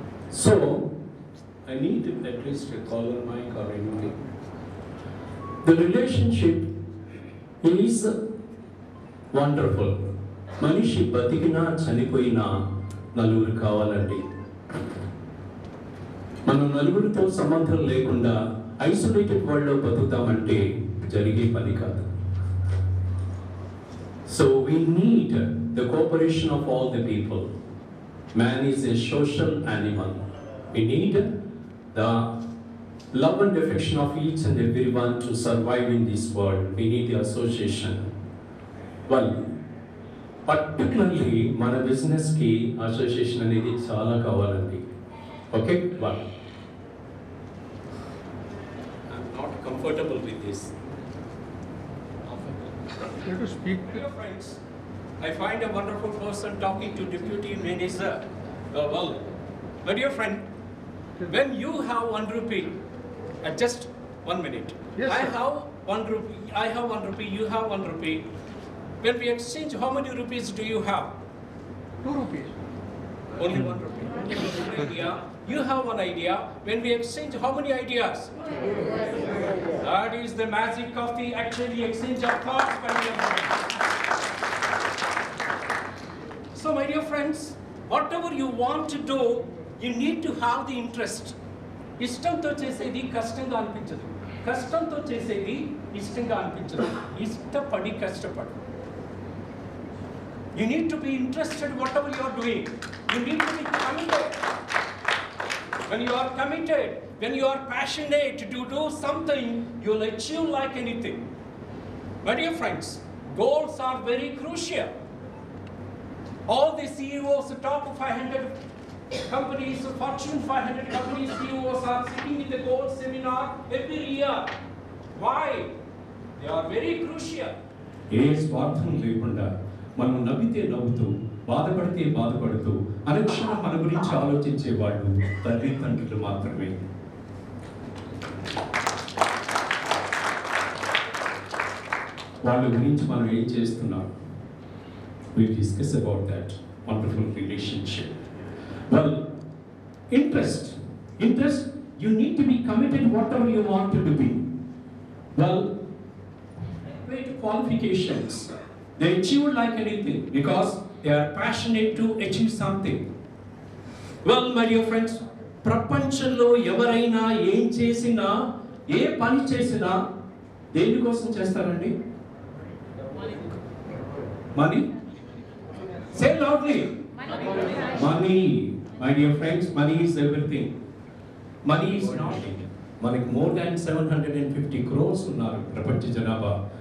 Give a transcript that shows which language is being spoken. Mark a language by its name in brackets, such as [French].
[English] So, I need at least a collar mic or anything. The relationship is wonderful. [Telugu] మనిషి బతికినా చనిపోయినా నలుగురు కావాలండి. మనం నలుగురితో సంబంధం లేకుండా ఐసోలేటెడ్ వరల్డ్లో బతుకుతామంటే జరిగే పని కాదు. [English] So we need the cooperation of all the people. Man is a social animal. We need the love and affection of each and everyone to survive in this world. We need the association. Well, particularly [Telugu] మన బిజినెస్కి association అనేది చాలా కావాలండి. [English] Okay? Well, I'm not comfortable with this. You have to speak. Dear friends, I find a wonderful person talking to deputy minister. Well, my dear friend, when you have 1 rupee, just 1 minute. Yes, I sir. have 1 rupee. I have 1 rupee. You have 1 rupee. When we exchange, how many rupees do you have? 2 rupees. Only 1 rupee. One idea. You have 1 idea. When we exchange, how many ideas? That is the magic of the actually exchange of thoughts, my dear friends. So, my dear friends, whatever you want to do, You need to have the interest. [Telugu] ఇష్టంతో చేసేది కష్టంగా అనిపించదు, కష్టంతో చేసేది ఇష్టంగా అనిపించదు. ఇష్టపడి కష్టపడు. [English] You need to be interested in whatever you are doing. You need to be committed. When you are committed, when you are passionate to do something, you will achieve like anything. My dear friends, goals are very crucial. All the CEOs, the top 500 companies, the Fortune 500 companies CEOs are sitting in the goal seminar every year. Why? They are very crucial. [Telugu] ఏ స్వార్థం లేకుండా మనం నవ్వితే నవ్వుతూ, బాధపడితే బాధపడుతూ, అనుక్షణం మన గురించి ఆలోచించే వాళ్ళు తల్లిదండ్రులు మాత్రమే. వాళ్ళ గురించి మనం ఏం చేస్తున్నాం? [English] We discuss about that wonderful relationship. Well, interest, you need to be committed whatever you want to be. Well, great qualifications. They achieve like anything because they are passionate to achieve something. Well, my dear friends, [Telugu] ప్రపంచంలో ఎవరైనా ఏం చేసినా, ఏ పని చేసినా దేనికోసం చేస్తారండి? [English] Money. Say loudly. Money. My dear friends, money is everything. Money is nothing. [Telugu] మనకి [English] more than 750 crores [Telugu] ఉన్నారు ప్రపంచ జనాభా.